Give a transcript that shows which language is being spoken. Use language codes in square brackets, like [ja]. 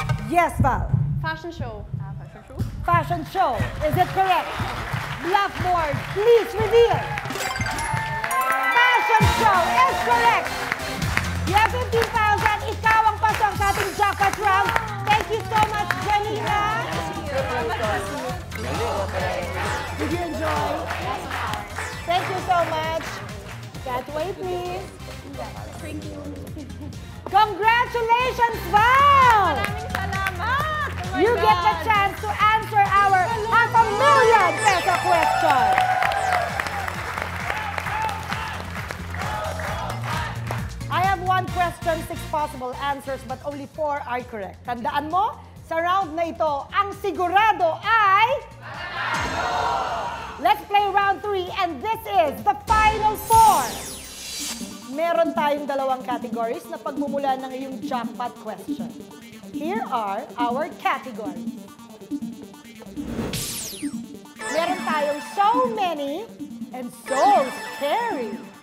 [en] Yes, Val. Fashion show. Fashion show? Fashion show. Is it correct? Bluff board, please reveal. Fashion show is correct. You have 15,000. [tl] Ikaw ang pasok sa ating jackpot round. [en] Thank you so much, Janina. Did you enjoy? Thank you so much. That way, please. Thank you. Congratulations, Val! [tl] Maraming salamat! [en] Oh my You get the God. chance to answer our 500,000 question. I have 1 question, 6 possible answers, but only 4 are correct. [tl] Tandaan mo, sa round na ito, ang sigurado ay... [en] Let's play round 3, and this is the final 4. [tl] Meron tayong 2 categories na pagmumula ng iyong jackpot question. [en] Here are our categories. [tl] Meron tayong [en] so many and so scary.